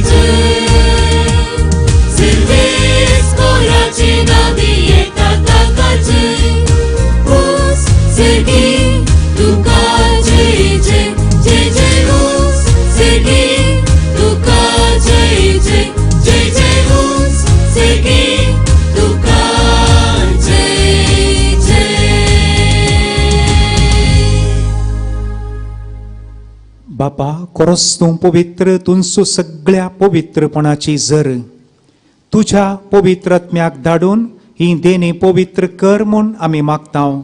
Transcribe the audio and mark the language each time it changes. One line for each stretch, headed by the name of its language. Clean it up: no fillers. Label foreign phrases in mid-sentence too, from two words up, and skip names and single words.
Konkani: जय, सर्वेच कोराचे नावे येता ताका जय. उस सगळी तुका जय जय, जय जय उस सगळी तुका जय जय, जय जय उस सगळी तुका जय जय. बापा, खरोच तूं पवित्र, तुमचो सगळ्या पवित्रपणाची जर तुझ्या पवित्र आत्म्याक धाडून ही देणी पवित्र कर म्हूण आमी मागताव.